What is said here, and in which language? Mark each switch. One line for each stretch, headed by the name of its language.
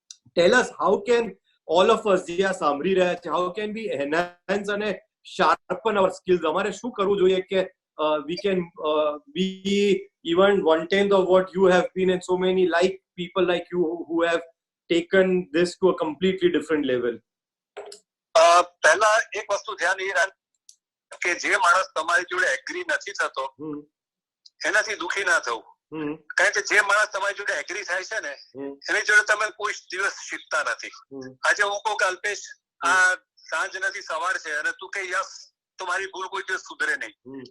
English: tell us how can all of us
Gujarati: જે આ સાંભળી રહ્યા છે,
English: How can be enhance અને sharpen our skills?
Gujarati: અમારે શું કરવું જોઈએ કે
English: we can be even 1/10 of what you have been and so many like people like you who have taken this to a completely different level?
Gujarati: પહેલા એક વસ્તુ ધ્યાન એ રાખ કે જે માણસ તમારી જોડે એગ્રી નથી થતો એનાથી દુખી ના થવું. કારણ કે જે માણસ તમારી જોડે એગ્રી થાય છે ને એની જોડે તમે કોઈ દિવસ શીખતા નથી. આજે હું કહું કે અલ્પેશ આ સાંજ નથી સવાર છે અને તું કે યસ, તો મારી ભૂલ કોઈ દિવસ સુધરે નહીં.